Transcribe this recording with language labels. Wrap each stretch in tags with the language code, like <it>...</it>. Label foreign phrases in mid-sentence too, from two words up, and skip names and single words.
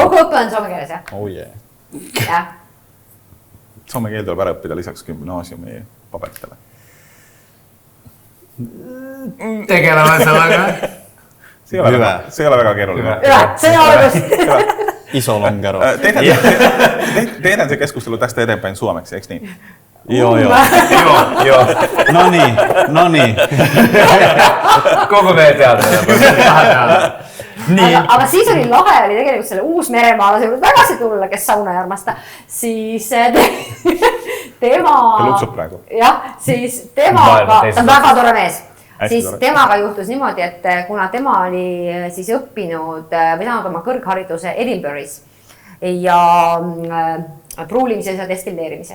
<et>Kogu õpe on soome keeles, jah.</et> <en>Oh yeah.</en> <et>Jah. Soome keel tuleb ära õppida lisaks gümnaasiumi paberitele. Tegeleme sellega. See ei ole väga keeruline. See on algus. Isolongero.</et> <fi>Tehdään se keskustelu tästä eteenpäin suomeksi, eikö niin? Joo. No niin.</fi> <et>Kogu meie teadmine. Aga siis oli lahe, oli tegelikult selle Uus-Meremaala juurde tagasi tulla, kes sauna ei armasta, siis tema... Luksub praegu. Jah, siis temaga, ta on väga tore mees. Siis temaga juhtus niimoodi, et kuna tema oli siis õppinud või saanud oma kõrghariduse Edinburgh'is ja pruulimises ja destilleerimises.</et>